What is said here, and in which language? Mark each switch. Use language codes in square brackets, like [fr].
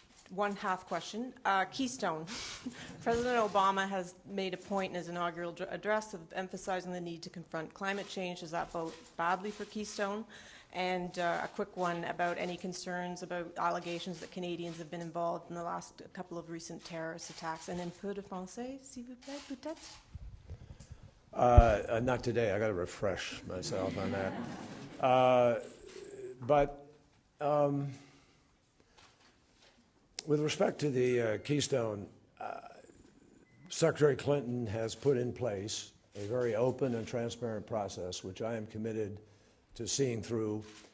[en] One half question. Keystone. President Obama has made a point in his inaugural address of emphasizing the need to confront climate change. Does that bode badly for Keystone? And a quick one about any concerns about allegations that Canadians have been involved in the last couple of recent terrorist attacks. [fr] And un peu de français, s'il vous plaît, peut-être? [en] Not today. I got to refresh myself on that. With respect to the Keystone, Secretary Clinton has put in place a very open and transparent process, which I am committed to seeing through.